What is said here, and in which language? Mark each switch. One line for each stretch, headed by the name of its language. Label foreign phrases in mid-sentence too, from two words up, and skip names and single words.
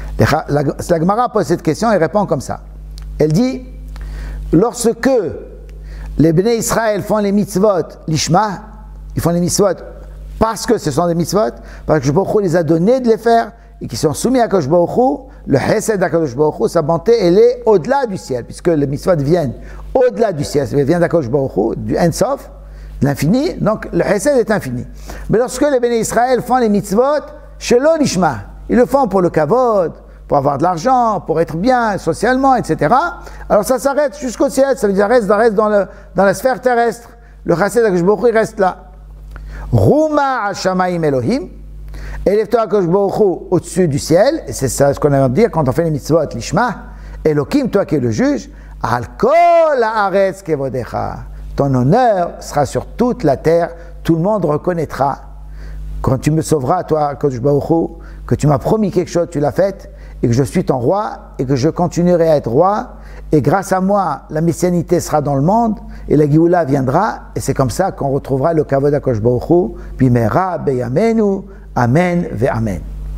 French: La Gemara pose cette question et répond comme ça. Elle dit, lorsque les Bnei Israël font les mitzvot, l'ishma, ils font les mitzvot parce que ce sont des mitzvot, parce que
Hebrew: ברוך הוא
French: les a donnés de les faire, et qui sont soumis à
Hebrew: קדוש ברוך הוא,
French: le Hesed d'
Hebrew: הקדוש ברוך הוא,
French: sa bonté, elle est au-delà du ciel, puisque les mitzvot viennent au-delà du ciel, ça vient d'Akadosh Baruch Hu, du Ensof, l'infini, donc le Hesed est infini. Mais lorsque les Béné Israël font les mitzvot,
Hebrew: שלא לשמה,
French: ils le font pour le kavod, pour avoir de l'argent, pour être bien socialement, etc. Alors ça s'arrête jusqu'au ciel, ça veut dire ça reste dans la sphère terrestre. Le Hesed d'
Hebrew: הקדוש ברוך הוא,
French: il reste là.
Hebrew: רומה על השמים אלהים,
French: élève-toi
Hebrew: הקדוש ברוך הוא
French: au-dessus du ciel, et c'est ça ce qu'on a à dire quand on fait les mitzvot, l'ishma, Elohim, toi qui es le juge,
Hebrew: על כל הארץ כבודך.
French: Ton honneur sera sur toute la terre, tout le monde reconnaîtra. Quand tu me sauveras, toi,
Hebrew: קדוש ברוך הוא,
French: que tu m'as promis quelque chose, tu l'as fait, et que je suis ton roi, et que je continuerai à être roi, et grâce à moi, la messianité sera dans le monde, et la Géoula viendra, et c'est comme ça qu'on retrouvera le
Hebrew: כבוד הקדוש ברוך הוא, במהרה בימינו, אמן ואמן.